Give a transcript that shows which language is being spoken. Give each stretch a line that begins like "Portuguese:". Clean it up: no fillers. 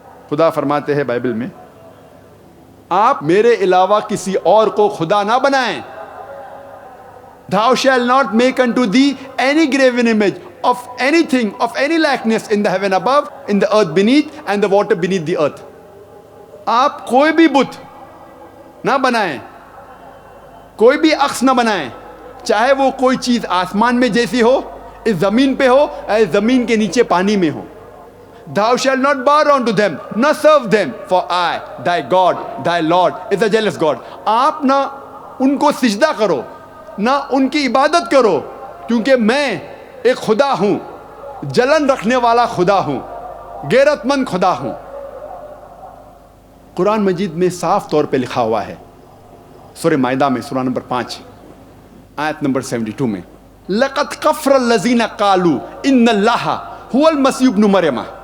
Urdu: خدا فرماتے ہیں بائبل میں آپ میرے علاوہ کسی اور کو خدا نہ بنائیں.
English: Thou shall not make unto thee any graven image of anything, of any likeness in the heaven above, in the earth beneath, and the water beneath the earth.
Urdu: آپ کوئی بھی بت نہ بنائیں, کوئی بھی عکس نہ بنائیں, چاہے وہ کوئی چیز آسمان میں جیسی ہو, اس زمین پہ ہو, یا زمین کے نیچے پانی میں ہو.
English: Thou shalt not bow down to them, nor serve them, for I, thy God, thy Lord, is a jealous God.
Urdu: آپ نہ ان کو سجدہ کرو, نہ ان کی عبادت کرو, کیونکہ میں ایک خدا ہوں, جلن رکھنے والا خدا ہوں, غیرت مند خدا ہوں. قرآن مجید میں صاف طور پہ لکھا ہوا ہے, سورہ مائدہ میں سورہ نمبر 5 آیت نمبر 72 میں,
Arabic: لَقَدْ كَفَرَ الَّذِينَ قَالُوا إِنَّ اللَّهَ هُوَ الْمَسِيحُ ابْنُ مَرْیَمَ.